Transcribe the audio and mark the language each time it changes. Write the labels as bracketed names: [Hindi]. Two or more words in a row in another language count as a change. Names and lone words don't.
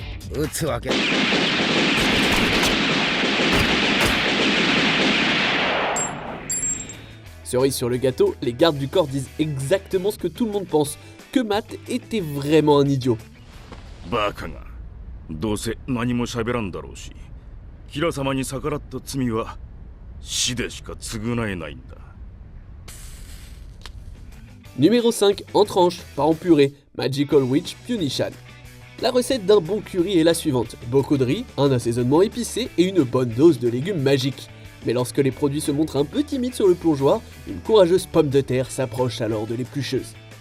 [Japanese] 撃つわけ。 [French] Cerise sur le gâteau, les gardes du corps disent exactement ce que tout le monde pense, que Matt était vraiment un idiot. [Japanese] バカがどうせ何も喋らんだろうし、キラ様に逆らった罪は死でしか償えないんだ。 [French] Numéro 5, en tranche, pas en purée, Magical Witch Punishan. La recette d'un bon curry est la suivante, beaucoup de riz, un assaisonnement épicé et une bonne dose de légumes magiques. Mais lorsque les produits se montrent un peu timides sur le plongeoir, une courageuse pomme de terre s'approche alors de l'éplucheuse.